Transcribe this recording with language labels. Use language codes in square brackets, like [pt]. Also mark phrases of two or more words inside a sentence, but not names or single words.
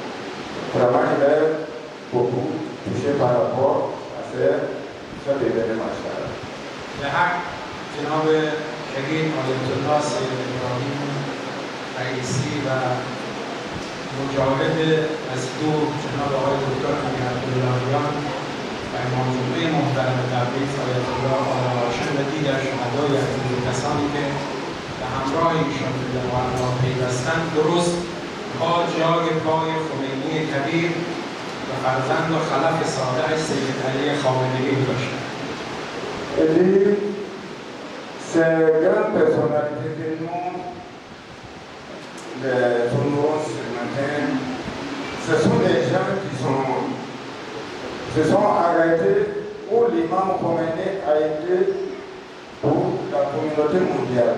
[fr] Vraiment, il est beaucoup touché par rapport à ces [fa] خیلی بده ماشاءالله. به حق جناب شهید آیت الله سید ابراهیم رئیسی و مجاهد مصدوق جناب آقای دکتر امیر عبداللهیان و امام جمعه محترم تبریز آیت الله آقا هاشم و دیگر شهدای عزیز و کسانی که به همراه ایشان به لواء الله پیوستند درست پا جای پای خمینی کبیر و فرزند و خلف صالح سید علی خامنه‌ای باشد. [fr] Ces grandes personnalités que nous honorons ce matin, ce sont des gens qui se sont arrêtés où l'imam Khomeini a été pour la communauté mondiale.